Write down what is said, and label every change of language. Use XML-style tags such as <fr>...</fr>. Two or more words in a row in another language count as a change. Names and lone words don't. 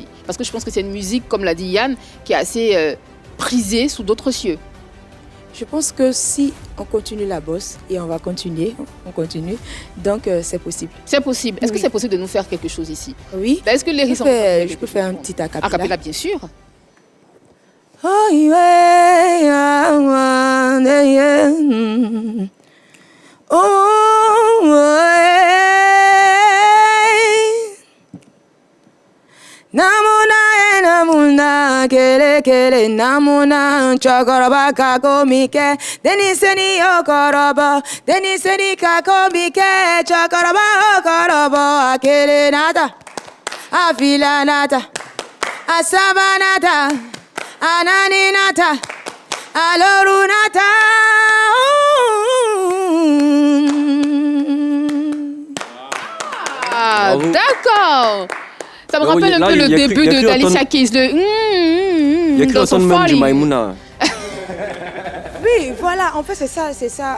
<fr>Parce que je pense que c'est une musique, comme l'a dit Yann, qui est assez prisée sous d'autres cieux. Je pense que si on continue la bosse et on va continuer, on continue. Donc c'est possible. C'est possible. Est-ce que Oui. c'est possible de nous faire quelque chose ici? Oui. Est-ce que les Je peux faire un petit acapella. Acapella, bien sûr.</fr> <en>Oh, yeah, yeah, yeah, yeah. Oh, yeah. Namuna, kele, namuna, chokoraba kakomike, deniseni okorobo, deniseni kakomike, chokoraba okorobo, akele nata, afila nata, asaba nata, anani nata, aloru nata.</en> <fr>Ah, Bravo. d'accord. Ça me Là, rappelle un là, peu il y le a début cru- il y a de cru d'Alicia entendre- Keys. Il y a cru Dans son entendre même du falling. Maïmouna. Oui, voilà, en fait c'est ça.</fr>